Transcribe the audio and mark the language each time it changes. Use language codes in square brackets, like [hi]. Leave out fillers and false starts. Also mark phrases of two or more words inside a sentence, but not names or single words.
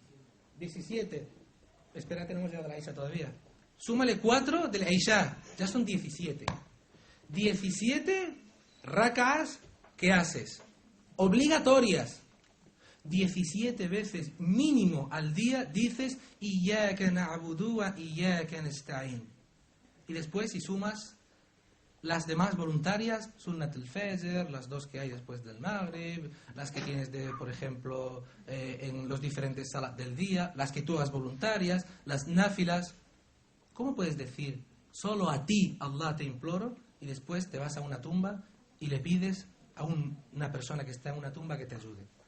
[es] Espera, que no hemos llegado a la Isha todavía. súmale 4 del Isha, ya son 17. 17 rak'as que haces, obligatorias. 17 veces mínimo al día dices [ar] إياك نعبد وإياك نستعين. [es] Y después, si sumas las demás voluntarias, [ar] سنة الفجر, [es] las 2 que hay después del Maghrib, las que tienes, por ejemplo, en los diferentes salas del día, las que tú hagas voluntarias, las náfilas. ¿Cómo puedes decir, solo a ti, Allah, te imploro, y después te vas a una tumba y le pides a una persona que está en una tumba que te ayude?